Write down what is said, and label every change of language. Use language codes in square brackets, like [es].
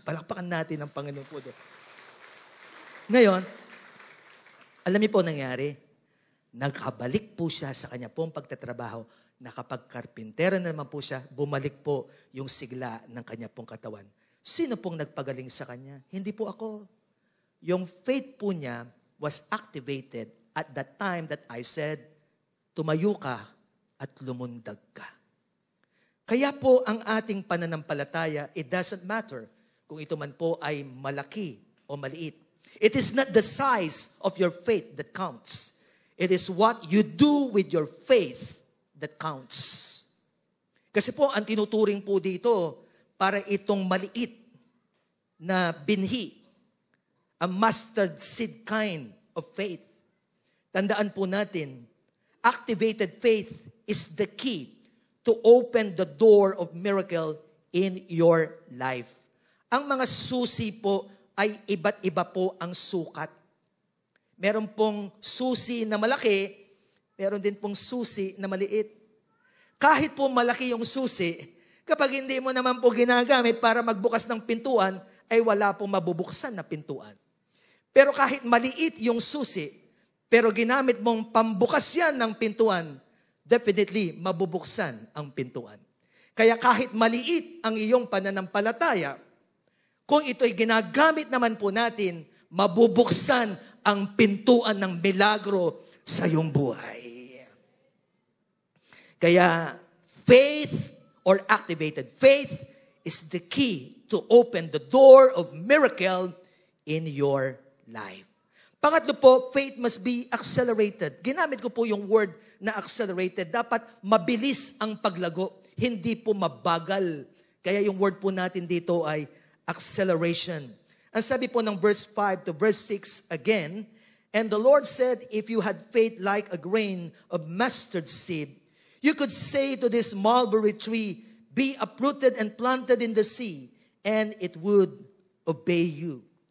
[tl] Palakpakan natin ang Panginoon po doon. Ngayon, alam niyo po nangyari, nagkabalik po siya sa kanya pong pagtatrabaho. Nakapagkarpintero na naman po siya, bumalik po yung sigla ng kanya pong katawan. Sino pong nagpagaling sa kanya? Hindi po ako. Yung faith po niya [en] was activated at that time that I said, [tl] tumayo ka at lumundag ka. Kaya po ang ating pananampalataya, [en] it doesn't matter [tl] kung ito man po ay malaki o maliit. [en] It is not the size of your faith that counts. It is what you do with your faith that counts. [tl] Kasi po, ang tinuturing po dito, para itong maliit na binhi, [en] a mustard seed kind of faith. [tl] Tandaan po natin, [en] activated faith is the key to open the door of miracle in your life. [tl] Ang mga susi po ay iba't iba po ang sukat. Meron pong susi na malaki, meron din pong susi na maliit. Kahit po malaki yung susi, kapag hindi mo naman po ginagamit para magbukas ng pintuan, ay wala pong mabubuksan na pintuan. Pero kahit maliit yung susi, pero ginamit mong pambukas yan ng pintuan, definitely mabubuksan ang pintuan. Kaya kahit maliit ang iyong pananampalataya, kung ito'y ginagamit naman po natin, mabubuksan ang pintuan ng milagro sa iyong buhay. [en] Kaya faith or activated faith is the key to open the door of miracle in your life. [tl] Pangatlo po, [en] faith must be accelerated. [tl] Ginamit ko po yung word na accelerated. Dapat mabilis ang paglago, hindi po mabagal. Kaya yung word po natin dito ay acceleration. Ang sabi po ng verse 5 to verse 6 again, [en] and the Lord said, if you had faith like a grain of mustard seed, you could say to this mulberry tree, be uprooted and planted in the sea, and it would obey you.